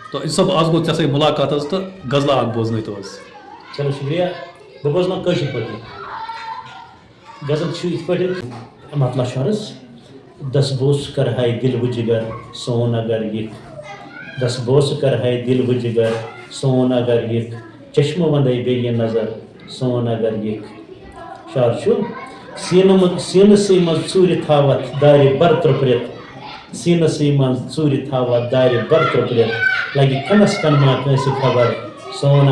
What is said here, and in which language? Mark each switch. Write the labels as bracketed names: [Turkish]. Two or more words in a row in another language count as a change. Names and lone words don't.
[Kashmiri] تو صاحب آج گو ژےٚ سۭتۍ مُلاقات حظ تہٕ غزلہ اکھ بوزنٲیتو حظ. چلو شکریہ بہٕ بوزناو کٲشِر پٲٹھۍ غزل چھُ یِتھ پٲٹھۍ مطلب چھُ عرض دس بوس کر ہے دل و جگر سون اگر یک دس بوس کر ہے دل و جگر سون اگر یک چشم وندے بیٚیہِ نظر سون اگر یک شعر چھُ سیٖنسٕے منٛز ژوٗرِ تھاوَتھ دارِ بر ترٛوپرِتھ سیٖنسٕے منٛز ژوٗرِ تھاوَتھ دارِ بر ترٛوپرِتھ لگہِ کَنس کن ما کٲنٛسہِ خبر سون